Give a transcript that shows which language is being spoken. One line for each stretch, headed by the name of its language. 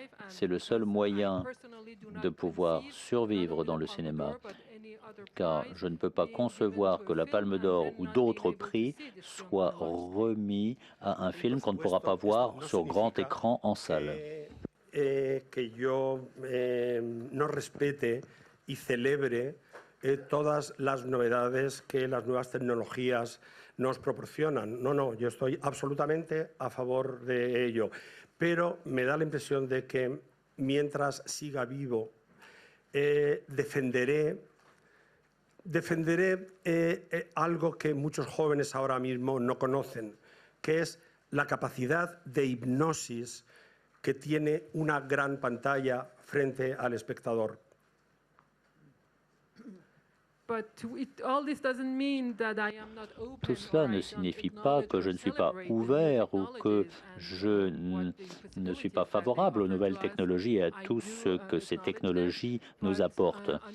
French: C'est le seul moyen de pouvoir survivre dans le cinéma, car je ne peux pas concevoir que la Palme d'Or ou d'autres prix soient remis à un film qu'on ne pourra pas voir sur grand écran en salle.
Spanish: Que yo no respete y celebre todas las novedades que las nuevas tecnologías nos proporcionan. No, yo estoy absolutamente a favor de ello, pero me da la impresión de que mientras siga vivo defenderé algo que muchos jóvenes ahora mismo no conocen, que es la capacidad de hipnosis que tiene una gran pantalla frente al espectador.
French: Tout cela ne signifie pas que je ne suis pas ouvert ou que je ne suis pas favorable aux nouvelles technologies et à tout ce que ces technologies nous apportent.